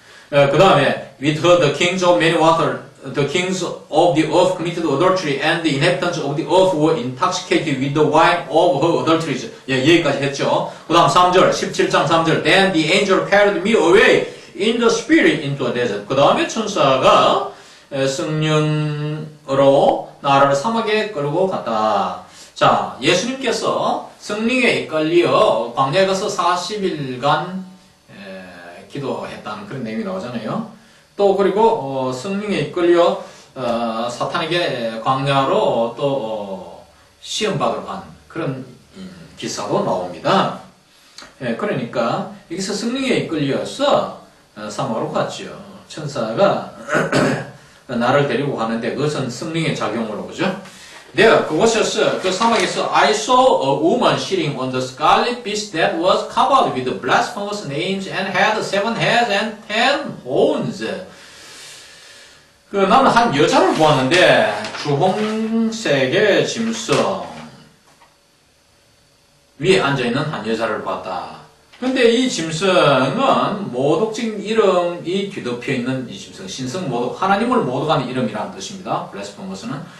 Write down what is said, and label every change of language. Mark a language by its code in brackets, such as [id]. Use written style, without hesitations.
[ko] 그 다음에 [en] with her the kings of many waters, the kings of the earth committed adultery and the inhabitants of the earth were intoxicated with the wine of her adulteries. [ko] 여기까지 했죠. 그 다음 3절, 17장 3절. [en] Then the angel carried me away in the spirit into a desert. [ko] 그 다음에 천사가 성령으로 나를 사막에 끌고 갔다. 자, 예수님께서 성령에 이끌려 광야에 가서 40일간 기도했다는 그런 내용이 나오잖아요. 또 그리고 성령에 이끌려 사탄에게 광야로 또 시험받으러 간 그런 기사도 나옵니다. 그러니까 여기서 성령에 이끌려서 사막으로 갔죠. 천사가 나를 데리고 가는데 그것은 성령의 작용으로 그죠? 내가 그곳에서 그 사막에서 [en] I saw a woman sitting on the scarlet beast that was covered with blasphemous names and had 7 heads and 10 horns. [ko] 나는 한 여자를 보았는데 주홍색의 짐승 위에 앉아있는 한 여자를 봤다. 근데 이 짐승은 모독적인 이름이 뒤덮여 있는 이 짐승, 신성 모독, 하나님을 모독하는 이름이라는 뜻입니다. 블레스포머스는.